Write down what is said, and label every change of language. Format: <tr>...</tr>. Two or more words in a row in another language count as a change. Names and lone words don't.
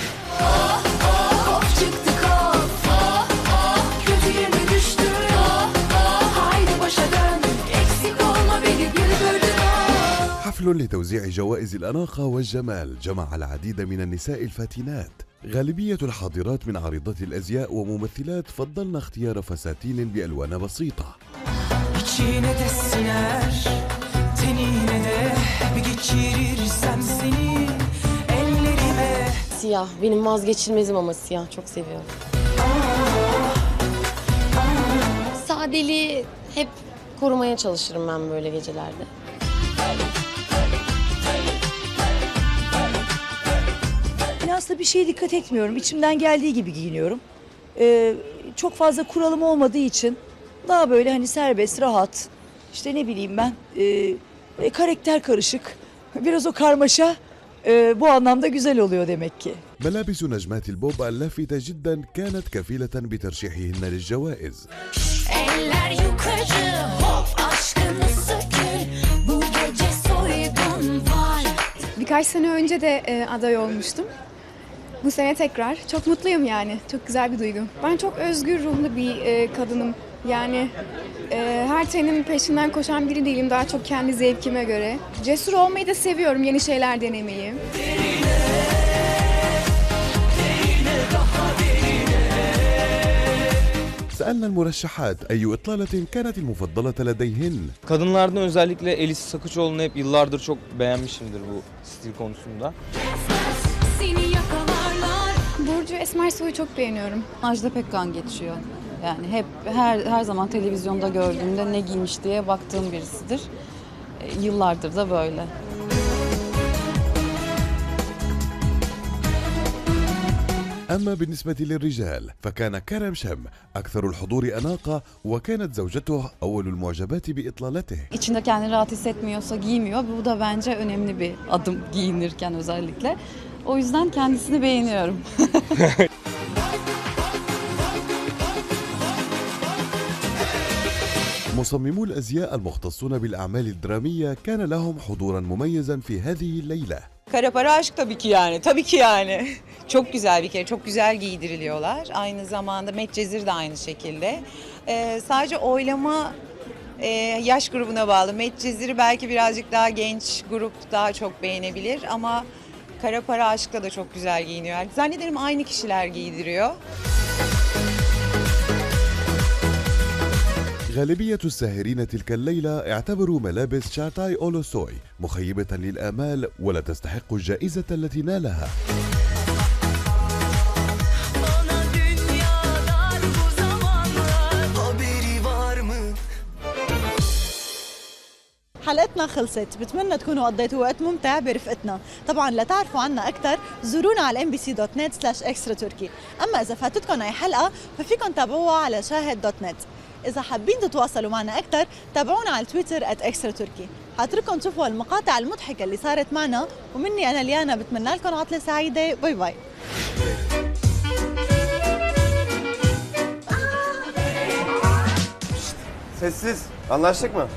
<ar>حفل لتوزيع جوائز الأناقة والجمال جمع العديد من النساء الفاتنات. غالبية الحاضرات من عارضات الأزياء وممثلات فضلن اختيار فساتين بألوان بسيطة.</ar> <tr>Siyah, benim vazgeçilmezim ama siyah çok seviyorum. Sadeliği hep korumaya çalışırım ben böyle gecelerde. Ben aslında bir şeye dikkat etmiyorum. İçimden geldiği gibi giyiniyorum. Çok fazla kuralım olmadığı için daha böyle hani serbest, rahat. İşte ne bileyim ben, karakter karışık. Biraz o karmaşa bu anlamda güzel oluyor demek ki.</tr> <ar>ملابس نجمات البوب اللافتة جدا كانت كفيلة بترشيحهن للجوائز.</ar> <tr>Birkaç sene önce de aday olmuştum. Bu sene tekrar. Çok mutluyum yani. Çok güzel bir duygu. Ben çok özgür ruhlu bir kadınım. Yani her trenin peşinden koşan biri değilim. Daha çok kendi zevkime göre. Cesur olmayı da seviyorum. Yeni şeyler denemeyi.</tr> <ar>سألنا المرشحات أي إطلالة كانت المفضلة لديهن.</ar> <tr>Kadınlardan özellikle Elis Sakıçoğlu'nu hep yıllardır çok beğenmişimdir bu stil konusunda. Burcu Esmersoy'u çok beğeniyorum. Ajda Pekkan geçiyor. Yani hep her zaman televizyonda gördüğümde ne giymiş diye baktığım birisidir. Yıllardır da böyle.</tr> <ar>أما بالنسبة للرجال فكان كرم شم أكثر الحضور أناقة وكانت زوجته أول المعجبات بإطلالته.</ar> <tr>İçinde kendini rahat hissetmiyorsa giymiyor. Bu da bence önemli bir adım giyinirken özellikle. O yüzden kendisini beğeniyorum.</tr> <ar>مصممو الأزياء المختصون بالأعمال الدرامية كان لهم حضورا مميزا في هذه الليلة.</ar> <tr>Kara para aşk tabii ki yani. Tabii ki yani. Çok güzel bir kere. Çok güzel giydiriliyorlar. Aynı zamanda Medcezir de aynı şekilde. Sadece oylama yaş grubuna bağlı. Medcezir'i belki birazcık daha genç grup daha çok beğenebilir ama Kara para aşkla da çok güzel giyiniyor. Zannederim aynı kişiler giydiriyor.</tr> <ar>غالبية الساهرين تلك الليلة اعتبروا ملابس شاتاي أولوسوي مخيبة للآمال ولا تستحق الجائزة التي نالها. حلقتنا خلصت، بتمنى تكونوا قضيتوا وقت ممتع برفقتنا. طبعا لتعرفوا عنا أكثر زورونا على mbc.net/extra turkey. أما إذا فاتتكم أي حلقة ففيكم تابعوها على شاهد.net. إذا حابين تتواصلوا معنا أكثر تابعونا على تويتر @extraturkey. حاترككم تشوفوا المقاطع المضحكة اللي صارت معنا، ومني أنا ليانا بتمنى لكم عطلة سعيدة. باي باي.</ar> <tr>Sessiz. Anlaştık mı?</tr>